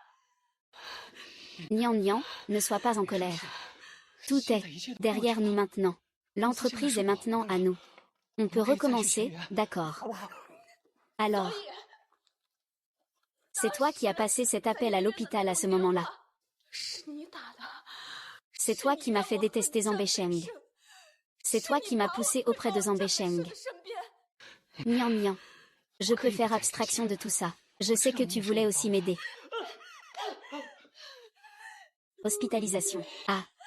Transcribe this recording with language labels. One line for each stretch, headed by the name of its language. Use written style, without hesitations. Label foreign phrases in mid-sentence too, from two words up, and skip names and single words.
French: Nian Nian, ne sois pas en colère. Tout est derrière nous maintenant. L'entreprise est maintenant à nous. On peut recommencer, d'accord. Alors, c'est toi qui as passé cet appel à l'hôpital à ce moment-là.
Chinese: 是你打的，
French: C'est toi qui m'as fait détester Zhang Beicheng. C'est toi qui m'as poussé auprès de Zhang Beicheng.
Chinese: 身边
French: Nian Nian, je peux faire abstraction de tout ça. Je sais que tu voulais aussi m'aider. Hospitalisation. Ah.